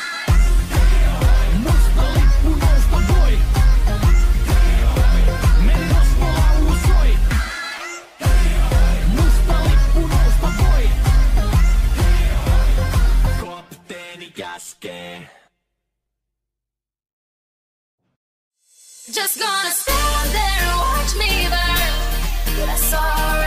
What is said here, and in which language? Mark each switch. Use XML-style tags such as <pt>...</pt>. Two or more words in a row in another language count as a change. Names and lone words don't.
<fi>Musta lippu nousta voi. Merirosvo laulu soi. Musta lippu nousta voi. Kapteeni käskee.</fi> <en>Just gonna stand there and watch me burn. That's all</en>